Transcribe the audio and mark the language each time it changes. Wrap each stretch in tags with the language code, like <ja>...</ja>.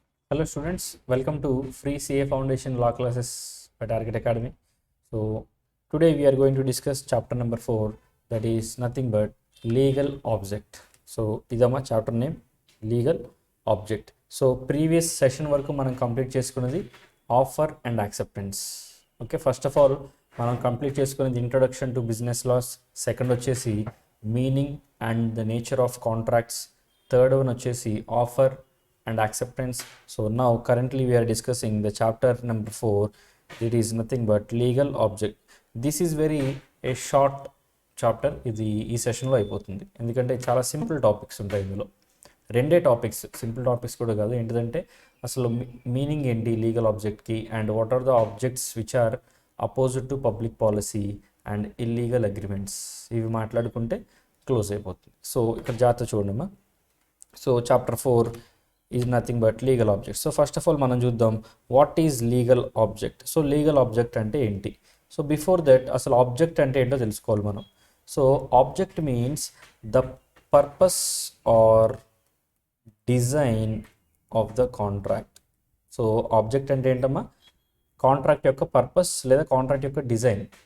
<en>Hello students, welcome to free CA Foundation law classes by Target Academy. So today we are going to discuss chapter number 4, that is nothing but legal object. So idama chapter name legal object. So previous session</en> <te>వరకు మనం</te> <en>Complete చేసుకున్నది offer and acceptance. Okay, first of all</en> <te>మనం complete చేసుకున్నది</te> <en>Introduction to business laws, second వచ్చేసి meaning and the nature of contracts, third one వచ్చేసి offer and acceptance. So now currently we are discussing the chapter number 4. It is nothing but legal object. This is very a short chapter.</en> <te>ఇది ఈ సెషన్లో అయిపోతుంది, ఎందుకంటే చాలా simple topics ఉంటాయి ఇందులో. రెండే టాపిక్స్, సింపుల్ టాపిక్స్ కూడా కాదు. ఏంటిదంటే అసలు మీనింగ్ ఏంటి legal ఆబ్జెక్ట్కి,</te> <en>and what are the objects which are opposite to public policy and illegal agreements,</en> <te>ఇవి మాట్లాడుకుంటే క్లోజ్ అయిపోతుంది. సో ఇక్కడ జాగ్రత్త చూడమ్మా.</te> <en>So chapter 4 is nothing but legal object. So first of all</en> <te>మనం చూద్దాం</te> <en>what is legal object.</en> <te>So legal object అంటే ఏంటి.</te> <en>so before that</en> <te>అసలు ఆబ్జెక్ట్ అంటే ఏంటో తెలుసుకోవాలి మనం.</te> <en>So object means the purpose or design of the contract.</en> <te>So object అంటే ఏంటమ్మా, కాంట్రాక్ట్ యొక్క పర్పస్ లేదా కాంట్రాక్ట్ యొక్క డిజైన్.</te>